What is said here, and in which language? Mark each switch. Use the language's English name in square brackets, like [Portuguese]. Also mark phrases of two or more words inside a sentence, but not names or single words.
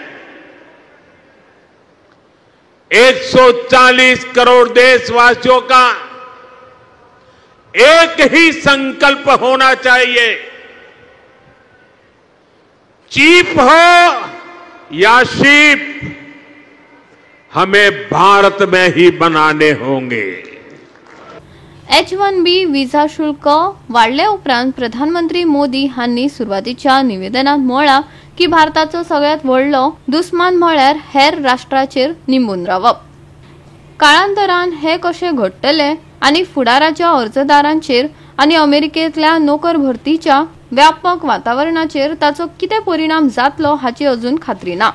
[Hindi] 140 करोड़ देशवासियों का एक ही संकल्प होना चाहिए. चीप हो या शीप, हमें भारत में ही बनाने होंगे. [Konkani] H-1B व्हिसा शुल्क वाढले उपरांत प्रधानमंत्री मोदी हांनी सुरवातीच्या निवेदनात म्हळां की भारताचो सगळ्यात व्हडलो दुस्मान म्हळ्यार हेर राष्ट्राचेर निंबून रावप. काळांतरान हे कशे घडटले आनी फुडाराच्या अर्जदारांचेर आनी अमेरिकेंतल्या नोकर भरतीच्या व्यापक वातावरणाचेर ताचो कितें परिणाम जातलो हाची अजून खात्री ना.